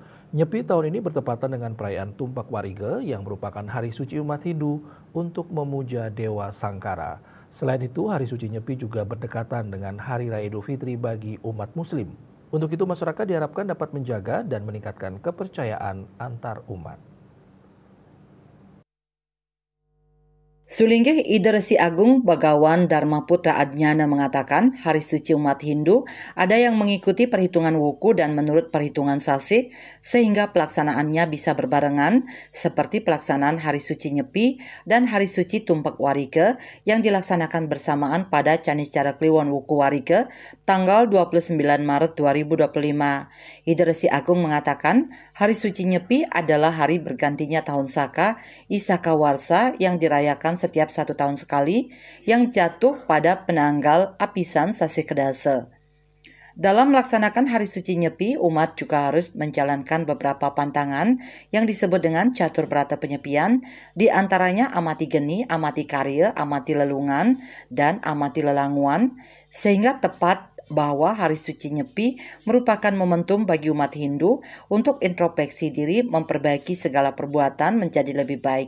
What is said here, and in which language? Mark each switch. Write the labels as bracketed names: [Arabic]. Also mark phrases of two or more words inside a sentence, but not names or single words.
[Indonesian] Nyepi tahun ini bertepatan dengan perayaan Tumpak Warige yang merupakan hari suci umat Hindu untuk memuja Dewa Sangkara. Selain itu, Hari Suci Nyepi juga berdekatan dengan Hari Raya Idul Fitri bagi umat Muslim. Untuk itu, masyarakat diharapkan dapat menjaga dan meningkatkan kepercayaan antar umat. Sulinggih Ida Resi Agung Bagawan Dharma Putra Adnyana mengatakan hari suci umat Hindu ada yang mengikuti perhitungan wuku dan menurut perhitungan sasih sehingga pelaksanaannya bisa berbarengan seperti pelaksanaan hari suci Nyepi dan hari suci Tumpak Warike yang dilaksanakan bersamaan pada Caniscara Kliwon Wuku Warike tanggal 29 Maret 2025. Ida Resi Agung mengatakan hari suci Nyepi adalah hari bergantinya tahun Saka Isaka Warsa yang dirayakan setiap 1 tahun sekali yang jatuh pada penanggal Apisan Sasi Kedase. Dalam melaksanakan hari suci Nyepi, umat juga harus menjalankan beberapa pantangan yang disebut dengan catur berata penyepian, di antaranya amati geni, amati karya, amati lelungan, dan amati lelanguan, sehingga tepat bahwa hari suci Nyepi merupakan momentum bagi umat Hindu untuk introspeksi diri, memperbaiki segala perbuatan menjadi lebih baik.